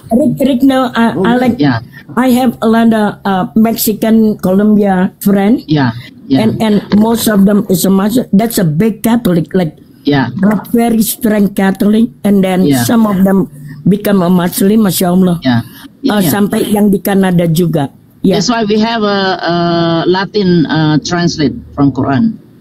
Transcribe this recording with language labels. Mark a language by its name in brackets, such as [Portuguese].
[English] Rick, no, I like. Yeah. I have a lot of Mexican Colombia friend. Yeah. And most of them is a Muslim. That's a big Catholic, like not very strong Catholic, and then some of them become a Muslim, Masya Allah. [Indonesian] Sampai yang di Kanada juga. [English] Yeah. That's why we have a Latin translate from Quran.